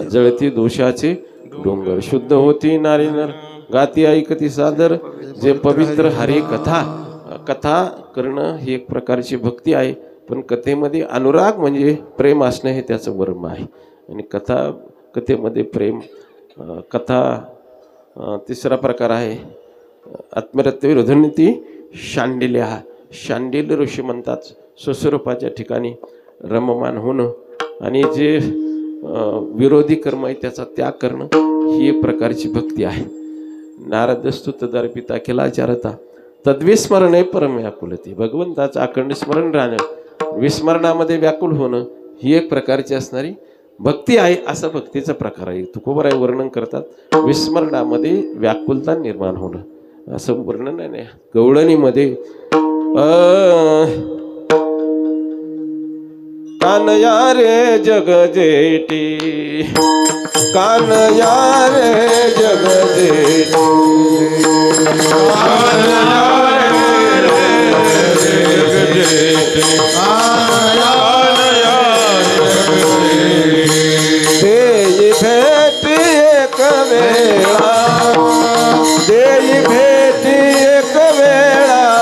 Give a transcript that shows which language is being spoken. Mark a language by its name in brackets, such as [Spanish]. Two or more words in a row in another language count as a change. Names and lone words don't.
[Marathi] जळती दोषाचे डोंगर शुद्ध होती नारी नर गाती ऐकती सादर जे पवित्र हरे कथा. कथा करणं ही एक प्रकारची भक्ती आहे, पण कथेमध्ये अनुराग म्हणजे प्रेम असणं हे त्याचं वर्म आहे. आणि कथेमध्ये प्रेम कथा. तिसरा प्रकार आहे आत्मरत्य विरोधनीती शांडिल्य. हा शांडिल्य ऋषी म्हणतात स्वस्वरूपाच्या ठिकाणी रममान होणं आणि जे विरोधी कर्म आहे त्याचा त्याग करणं ही एक प्रकारची भक्ती आहे. [Sanskrit] नारदस्तुत दर्पिता केलाचारता तद्विस्मरणे परम व्याकुलती. [Marathi] भगवंताचं अखंड स्मरण राहणं विस्मरणामध्ये व्याकुल होणं ही एक प्रकारची असणारी भक्ती आहे. असा भक्तीचा प्रकार आहे. तुकोबराय वर्णन करतात विस्मरणामध्ये व्याकुलता निर्माण होणं असं वर्णन आहे. गवळणीमध्ये कानया रे जग जेटी कानया रे जग जेटी देई भेट एक वेळा देई भेट एक वेळा